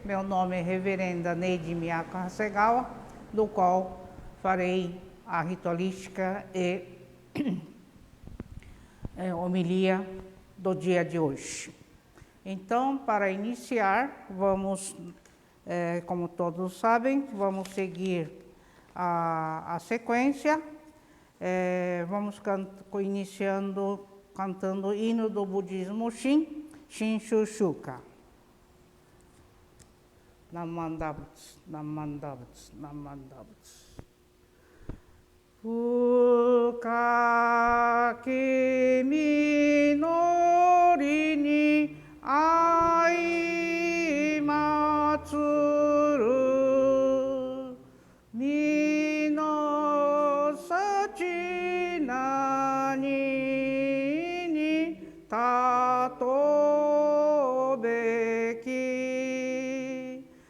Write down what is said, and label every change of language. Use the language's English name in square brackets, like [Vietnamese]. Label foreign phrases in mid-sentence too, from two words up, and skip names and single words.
[Portuguese] Meu nome é Reverenda Neide Miyako Hasegawa, do qual farei a ritualística e homilia do dia de hoje. Então, para iniciar, vamos, como todos sabem, vamos seguir a sequência. Vamos iniciando cantando o hino do budismo Shin, Shinshu Shuka. [Japanese] 南無阿弥陀仏、南無阿弥陀仏、南無阿弥陀仏. 深き御法にあいまつる身の幸何に譬うべき